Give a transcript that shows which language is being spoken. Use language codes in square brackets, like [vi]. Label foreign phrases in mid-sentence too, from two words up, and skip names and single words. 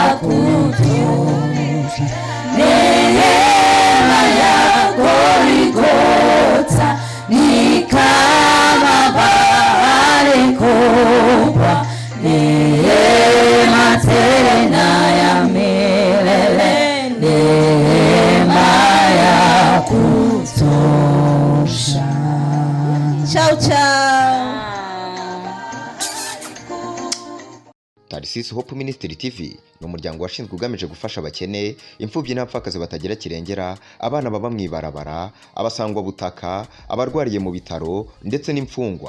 [sw] neema ya Goligota ni kama bahari kubwa, neema tena ya milele, neema ya kutosha. [it] Ciao ciao. [rw] Tarsis Hope Ministry TV ni umuryango washinzwe ugamije gufasha abakene, imfubyi n'abapfakazi batagira kirengera, abana baba mwibarabara, abasangwa butaka, abarwariye mu bitaro ndetse n'imfungwa.